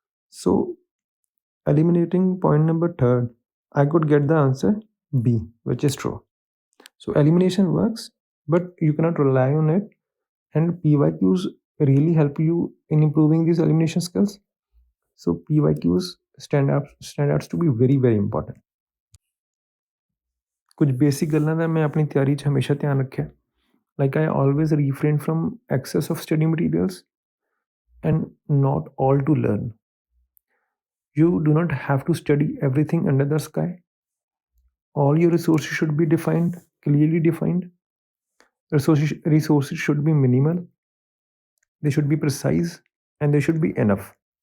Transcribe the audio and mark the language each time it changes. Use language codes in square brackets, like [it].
[en] So, eliminating point number third, I could get the answer B, which is true. So, elimination works, but you cannot rely on it. And PYQs really help you in improving these elimination skills. So, PYQs stand out to be very, very important. [pa] ਕੁਝ basic ਗੱਲਾਂ ਦਾ ਮੈਂ ਆਪਣੀ ਤਿਆਰੀ 'ਚ ਹਮੇਸ਼ਾ ਧਿਆਨ ਰੱਖਿਆ। [en] Like I always refrain from excess of study materials and not all to learn. You do not have to study everything under the sky. All your resources should be defined, clearly defined. Resources should be minimal. They should be precise and they should be enough.